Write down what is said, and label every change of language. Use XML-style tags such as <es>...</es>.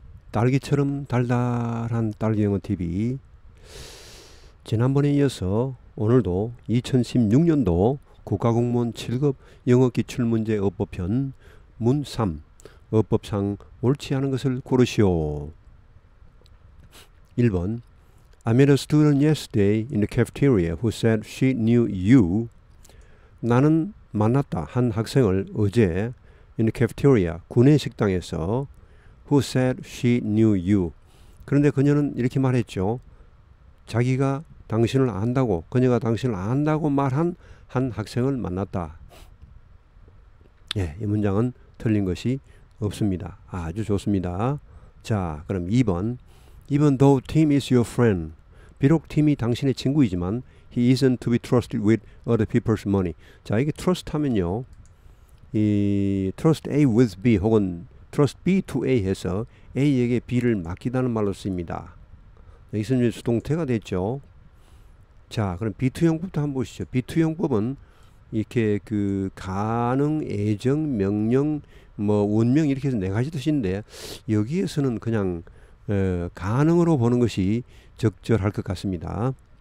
<ko>딸기처럼 달달한 딸기영어TV, 지난번에 이어서 오늘도 2016년도 국가공무원 7급 영어기출문제 어법편 문 3, 어법상 옳지 않은 것을 고르시오.</ko> <en>1번 I met a student yesterday in the cafeteria who said she knew you.</en> <ko>나는 만났다 한 학생을 어제</ko> <en>in the cafeteria,</en> <ko>구내 식당에서</ko> <en>who said she knew you.</en> <ko>그런데 그녀는 이렇게 말했죠. 자기가 당신을 안다고, 그녀가 당신을 안다고 말한 한 학생을 만났다. 예, 이 문장은 틀린 것이 없습니다. 아주 좋습니다. 자, 그럼 2번.</ko> <en>Even though Tim is your friend.</en> <ko>비록 팀이 당신의 친구이지만</ko> <en>he isn't to be trusted with other people's money.</en> <ko>자, 이게 trust 하면요, 이 trust A with B 혹은 trust B to A 해서 A에게 B를 맡기다는 말로 쓰입니다. 여기서는 수동태가 됐죠. 자, 그럼 B2형법도 한번 보시죠. B2형법은 이렇게 그 가능, 애정, 명령, 원명 이렇게 해서 네 가지 뜻인데 여기에서는 그냥 가능으로 보는 것이 적절할 것 같습니다.</ko>